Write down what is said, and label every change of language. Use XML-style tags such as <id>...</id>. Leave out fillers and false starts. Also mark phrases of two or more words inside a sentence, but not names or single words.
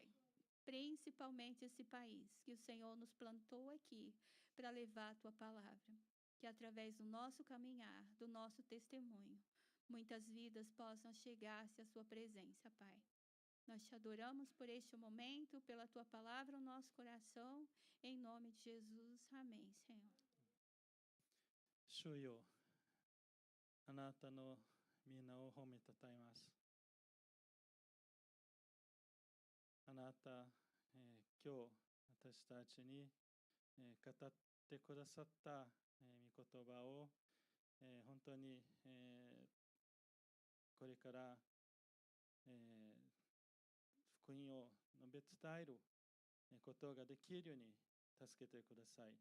<pt>Principalmente esse país que o Senhor nos plantou aqui para levar a Tua palavra. Que através do nosso caminhar, do nosso testemunho, muitas vidas possam chegar-se à Sua presença, Pai. Nós Te adoramos por este momento, pela Tua palavra no nosso coração, em nome de Jesus. Amém, Senhor.</pt> <ja>主よ、あなたの皆を褒めたたえます。あなた、今日私たちに、語ってくださった、御言葉を、本当に、これから、福音を述べ伝えることができるように助けてください。</ja>